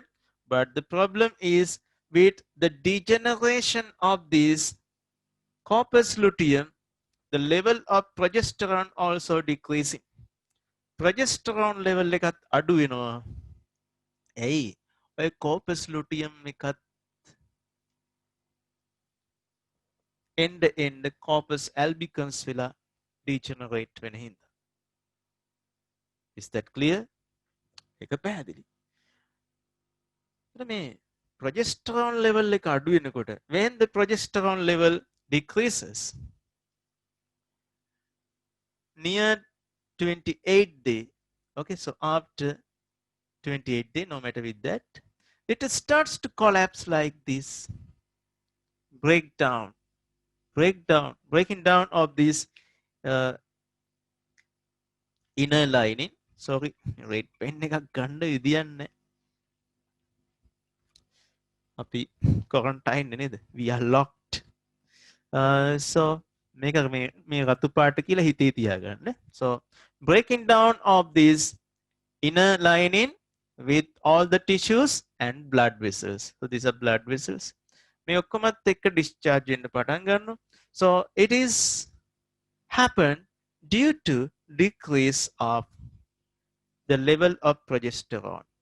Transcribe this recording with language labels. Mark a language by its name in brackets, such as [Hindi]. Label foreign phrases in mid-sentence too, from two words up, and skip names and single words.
[English] But the problem is with the degeneration of this corpus luteum, the level of progesterone also decreasing. Progesterone level [Sinhala] එකත් අඩු වෙනවා. ඇයි? ඔය [English] corpus luteum [Sinhala] එකත් [English] end corpus albicans [Sinhala] වෙලා degenerate වෙන හින්දා. [English] Is that clear? [Sinhala] ඒක පැහැදිලි. [English] මේ progesterone level [Sinhala] එක අඩු වෙනකොට [English] when the progesterone level decreases near 28th day, okay, so after 28th day, no matter with that, it starts to collapse like this, breaking down of this inner lining. [Sinhala] Sorry, [English] red pen [Sinhala] එකක් ගන්න විදියන්නේ. අපි quarantine නේද? [English] We are locked. So [Sinhala] මේක මේ රතු පාට කියලා හිතේ තියාගන්න. [English] So breaking down of this inner lining with all the tissues and blood vessels. So these are blood vessels. [Sinhala] මේ ඔක්කොමත් එක්ක discharge වෙන්න පටන් ගන්නවා. [English] So it is happen due to decrease of the level of progesterone.